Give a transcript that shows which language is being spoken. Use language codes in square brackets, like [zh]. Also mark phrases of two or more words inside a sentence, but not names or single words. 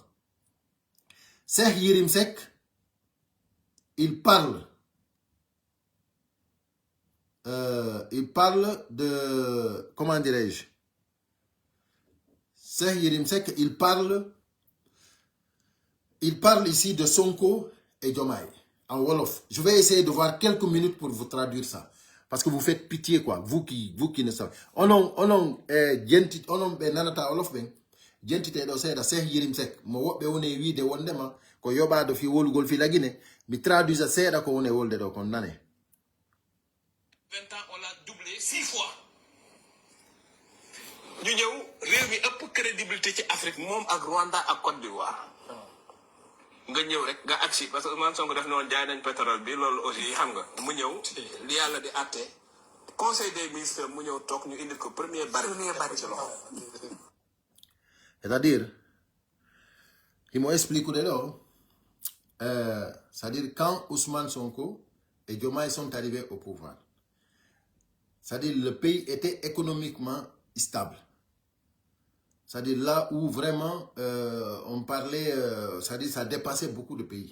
[fr] Cheikh Yérim Seck, il parle de... Comment dirais-je? Cheikh Yérim Seck, il parle ici de Sonko et Diomaye en Wolof. Je vais essayer de voir quelques minutes pour vous traduire ça. Parce que vous faites pitié, quoi. Vous qui ne savez. [ff] Onon nanata Wolof ben. Gentite do seda Cheikh Yérim Seck. Mo wobbe woni wiide wondema ko yobado fi wolugol fi la Guinée. Mi traduisa seda ko woni wolde do kon nane. [fr] 20 ans, on l'a doublé 6 fois. [wo] Ñu ñëw réew mi ëpp crédibilité ci Afrique moom ak Rwanda ak Côte d'Ivoire. Nga ñëw rek nga agsi [fr] parce que [wo] Ousmane Sonko def noonu jaay nañ pétrole bi loolu aussi xam nga mu ñëw li yàlla di àtte [fr] conseil des ministres [wo] mu ñëw toog ñu indi ko [fr] premier baril [wo] ci loxo. [fr] C'est-à-dire, il m'explique de là. C'est-à-dire quand Ousmane Sonko et Diomaye sont arrivés au pouvoir, c'est-à-dire le pays était économiquement stable. C'est-à-dire là où vraiment on parlait, c'est-à-dire ça dépassait beaucoup de pays.